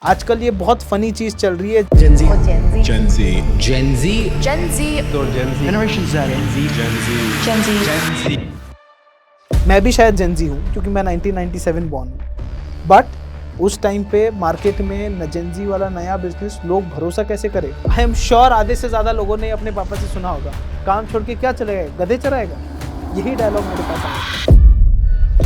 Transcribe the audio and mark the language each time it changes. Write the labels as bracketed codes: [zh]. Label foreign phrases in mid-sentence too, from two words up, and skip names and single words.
[hi] आजकल ये बहुत फनी चीज चल रही है [en] Gen Z. Gen Z. Gen Z. Gen Z. तो Gen Z. Generation Z. Gen Z. Gen Z. Gen Z. [hi] मैं भी शायद जेनजी हूँ क्योंकि मैं 1997 बॉर्न हूँ। बट उस टाइम पे मार्केट में जेनजी वाला नया बिजनेस लोग भरोसा कैसे करें। [en] I am sure [hi] आधे से ज़्यादा लोगों ने अपने पापा से सुना होगा, काम छोड़ के क्या चलेगा, गधे चराएगा। यही डायलॉग मेरे पास आया।